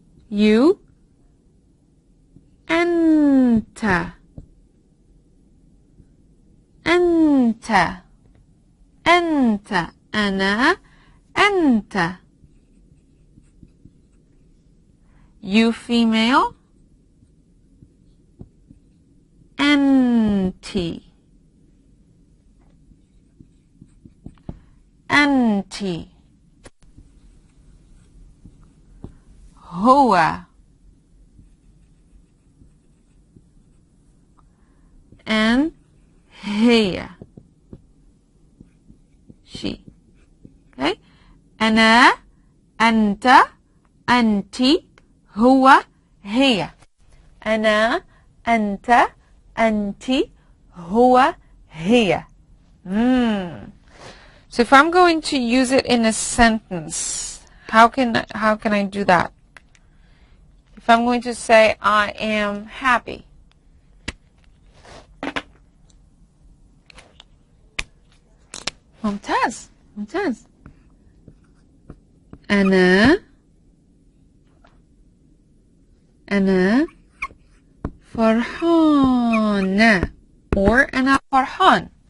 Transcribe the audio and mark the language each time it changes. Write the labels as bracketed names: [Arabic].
[English] You, [Arabic] أنت, أنت, أنت, أنا, أنت. [English] You female, [Arabic] أنتِ, أنتِ. هو [English] and [Arabic] هي, [English] she. Okay? [Arabic] أنا, أنت, أنتِ, هو, هي. أنا, أنت, أنتِ, هو, هي. [English] So if I'm going to use it in a sentence, how can I do that? If I'm going to say I am happy, [Arabic] ممتاز ممتاز. أنا فرحانة, [English] or [Arabic] أنا فرحان.